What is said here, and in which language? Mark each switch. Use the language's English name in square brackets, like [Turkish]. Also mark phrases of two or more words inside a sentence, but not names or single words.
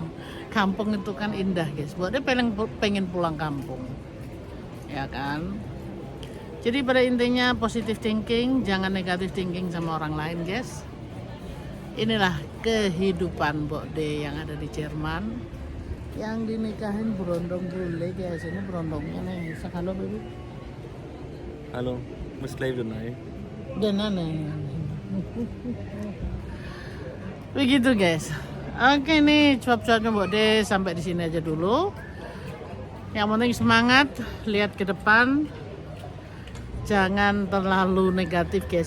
[Indonesian] Kampung itu kan indah guys. Mbok De pengen pulang kampung, ya kan. Jadi pada intinya [English] positive thinking, [Indonesian] jangan [English] negative thinking [Indonesian] sama orang lain guys. Inilah kehidupan Mbok De yang ada di Jerman, yang dinikahin berondong bule guys. Ini berondongnya nih. Halo baby. [German] Hallo, muss gleich wieder rein. [Indonesian] Dan aneh. Begitu guys. Oke nih cuap-cuapnya Mbok De sampai di sini aja dulu. Yang penting semangat, lihat ke depan. Jangan terlalu negatif guys.